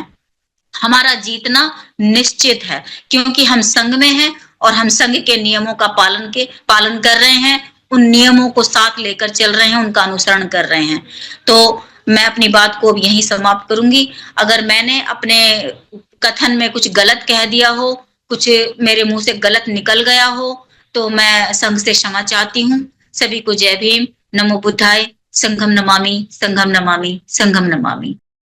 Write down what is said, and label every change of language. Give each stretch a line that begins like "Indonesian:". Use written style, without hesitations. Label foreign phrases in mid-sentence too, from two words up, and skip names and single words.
Hindi: हमारा जीतना निश्चित है क्योंकि हम संघ में हैं और हम संघ के नियमों का पालन कर रहे हैं, उन नियमों को साथ लेकर चल रहे हैं, उनका अनुसरण कर रहे हैं। तो मैं अपनी बात को अब यहीं समाप्त करूंगी। अगर मैंने अपने कथन में कुछ गलत कह दिया हो, कुछ मेरे मुंह से गलत निकल गया हो, तो मैं संघ से क्षमा चाहती हूँ। सभी को जय भीम,
Pali: नमो बुद्धाय, संघम नमामि, संघम नमामि, संघम नमामि।